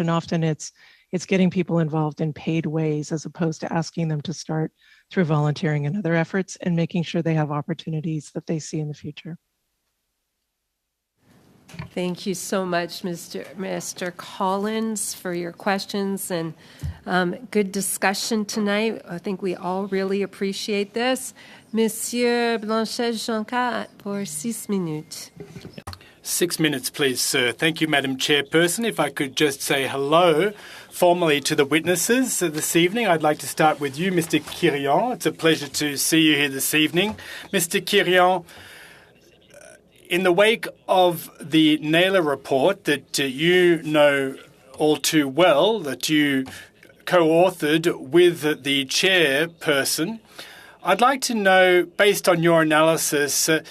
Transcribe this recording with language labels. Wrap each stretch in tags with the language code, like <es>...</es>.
<en>And often it's getting people involved in paid ways as opposed to asking them to start through volunteering and other efforts, and making sure they have opportunities that they see in the future. Thank you so much, Mr. Collins, for your questions and good discussion tonight. I think we all really appreciate this.</en> <fr>Monsieur Blanchet-Joncat, pour 6 minutes.</fr> <en>6 minutes, please, sir. Thank you, Madam Chairperson. If I could just say hello formally to the witnesses this evening. I'd like to start with you, Mr. Kirion. It's a pleasure to see you here this evening. Mr. Kirion, in the wake of the Naylor report that you know all too well, that you co-authored with the chairperson, I'd like to know, based on your analysis,</en>